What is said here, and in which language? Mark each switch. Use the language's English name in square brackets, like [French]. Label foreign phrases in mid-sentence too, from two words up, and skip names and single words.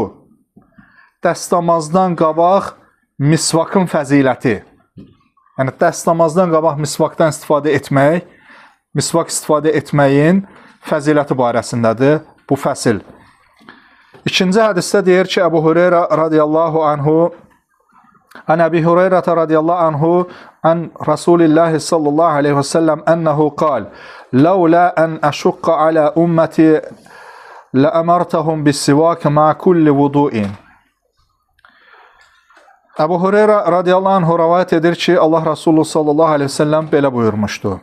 [Azerbaijani] Dəstəmazdan qabaq misvakın fəziləti. Yəni, dəstəmazdan qabaq misvakdan istifadə etmək, misvak istifadə etməyin fəziləti barəsindədir bu fəsil. İkinci hədisdə deyir ki, Əbu Hüreyrə [Arabic] رضي الله عنه عن أبي هريرة رضي الله عنه عن رسول الله صلى الله عليه وسلم أنه قال لولا أن أشق على أمتي لأمرتهم بالسواك مع كل وضوء. [Azerbaijani] Əbu Hüreyrə [Arabic] رضي الله عنه [Azerbaijani] rəvayət edir ki, Allah Rasulü [Arabic] صلى الله عليه وسلم [Azerbaijani] belə buyurmuşdu.